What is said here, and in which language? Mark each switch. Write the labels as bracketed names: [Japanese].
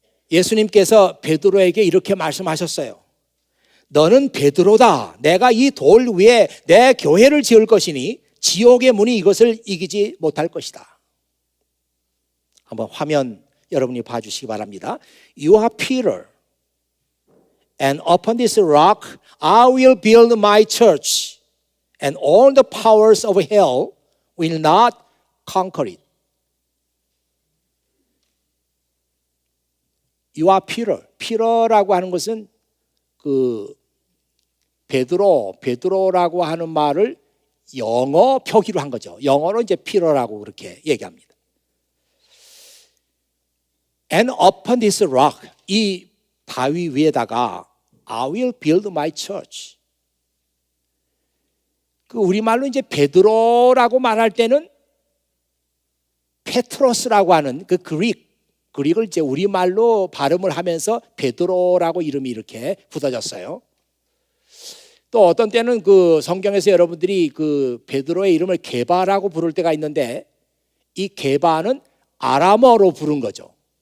[Korean] 예수님께서 베드로에게 이렇게 말씀하셨어요. 너는 베드로다. 내가 이 돌 위에 내 교회를 지을 것이니 지옥의 문이 이것을 이기지 못할 것이다. 한번 화면 여러분이 봐주시기 바랍니다. [English] You are Peter, and upon this rock I will build my church, and all the powers of hell will not conquer it. You are Peter. [Korean] Peter라고 하는 것은 베드로라고 하는 말을 영어 표기로 한 거죠. 영어로 이제 Peter라고 그렇게 얘기합니다. [English] And upon this rock, [Korean] 이 바위 위에다가 [English] I will build my church. [Korean] 우리말로 이제 베드로라고 말할 때는 페트로스라고 하는 그릭을 이제 우리말로 발음을 하면서 베드로라고 이름이 이렇게 붙어졌어요. 또 어떤 때는 성경에서 여러분들이 베드로의 이름을 게바라고 부를 때가 있는데 이 게바는 아람어로 부른 거죠.